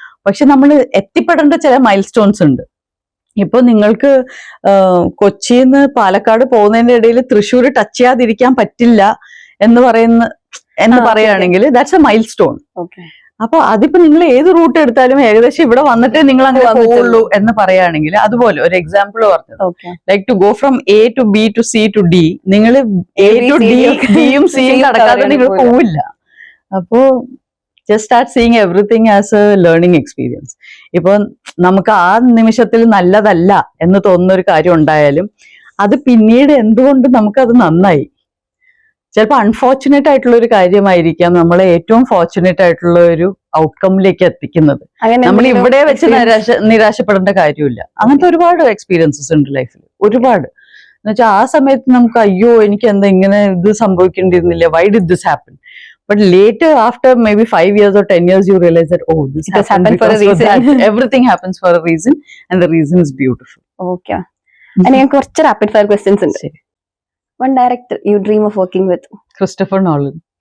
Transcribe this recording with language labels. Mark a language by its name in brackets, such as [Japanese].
[Malayalam] പക്ഷെ നമ്മൾ എത്തിപ്പെടേണ്ട ചില മൈൽ സ്റ്റോൺസ് ഉണ്ട്. ഇപ്പൊ നിങ്ങൾക്ക് കൊച്ചിന്ന് പാലക്കാട് പോകുന്നതിന്റെ ഇടയിൽ തൃശ്ശൂർ ടച്ച് ചെയ്യാതിരിക്കാൻ പറ്റില്ല എന്ന് പറയുകയാണെങ്കിൽ [English] That's a milestone. [Malayalam] അപ്പൊ അതിപ്പോ നിങ്ങൾ ഏത് റൂട്ട് എടുത്താലും ഏകദേശം ഇവിടെ വന്നിട്ടേ നിങ്ങൾ അങ്ങനെ പോകുള്ളൂ എന്ന് പറയുകയാണെങ്കിൽ, അതുപോലെ ഒരു എക്സാമ്പിൾ പറഞ്ഞത്, [English] like to go from A to B to C to D, [Malayalam] നിങ്ങൾ എ ടു ഡിയും സിയും കടക്കാതെ നിങ്ങൾ പോവില്ല. [English] അപ്പോ just start seeing everything as a learning experience. [Malayalam] ഇപ്പൊ നമുക്ക് ആ നിമിഷത്തിൽ നല്ലതല്ല എന്ന് തോന്നുന്ന ഒരു കാര്യം ഉണ്ടായാലും അത് പിന്നീട് എന്തുകൊണ്ട് നമുക്കത് നന്നായി. ചിലപ്പോൾ അൺഫോർച്ചുനേറ്റ് ആയിട്ടുള്ള ഒരു കാര്യമായിരിക്കാം നമ്മളെ ഏറ്റവും ഫോർച്ചുനേറ്റ് ആയിട്ടുള്ള ഒരു ഔട്ട്കമ്മിലേക്ക് എത്തിക്കുന്നത്. നമ്മൾ ഇവിടെ വെച്ച് നിരാശപ്പെടേണ്ട കാര്യമില്ല. അങ്ങനത്തെ ഒരുപാട് എക്സ്പീരിയൻസസ് ഉണ്ട് ലൈഫിൽ, ഒരുപാട്. എന്നുവെച്ചാൽ ആ സമയത്ത് നമുക്ക് അയ്യോ എനിക്ക് എന്താ ഇങ്ങനെ ഇത് സംഭവിക്കേണ്ടിയിരുന്നില്ല, [English] why did this happen? But later, after maybe 5 years or 10 years, you realize that, oh, this happened for a reason. Everything happens for a reason, and the reason is beautiful. Okay. And I have a rapid fire questions. One director you dream of working with? Christopher Nolan.